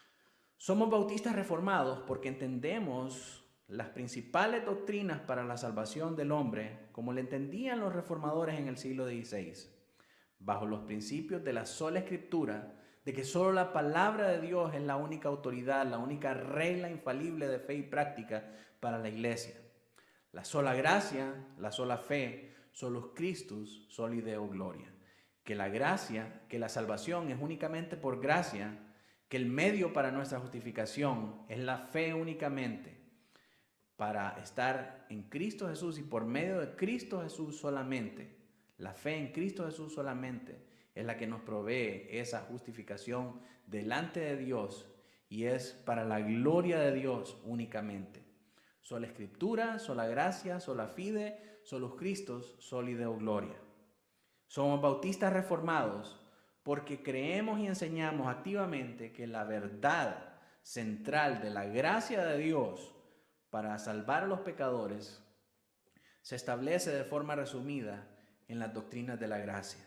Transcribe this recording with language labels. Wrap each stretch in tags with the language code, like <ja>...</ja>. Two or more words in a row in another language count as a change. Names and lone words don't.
<es>Somos bautistas reformados porque entendemos las principales doctrinas para la salvación del hombre, como le entendían los reformadores en el siglo XVI, bajo los principios de la sola Escritura, de que solo la palabra de Dios es la única autoridad, la única regla infalible de fe y práctica para la iglesia. La sola gracia, la sola fe,</es> <la>solus Christus, soli Deo gloria.</la> <es>Que la gracia, que la salvación es únicamente por gracia, que el medio para nuestra justificación es la fe únicamente, para estar en Cristo Jesús y por medio de Cristo Jesús solamente. La fe en Cristo Jesús solamente es la que nos provee esa justificación delante de Dios y es para la gloria de Dios únicamente. Sola Escritura, sola gracia,</es> <la>sola fide, solus Christus, soli Deo gloria.</la> <es>Somos bautistas reformados porque creemos y enseñamos activamente que la verdad central de la gracia de Dios para salvar a los pecadores se establece de forma resumida en las doctrinas de la gracia.</es>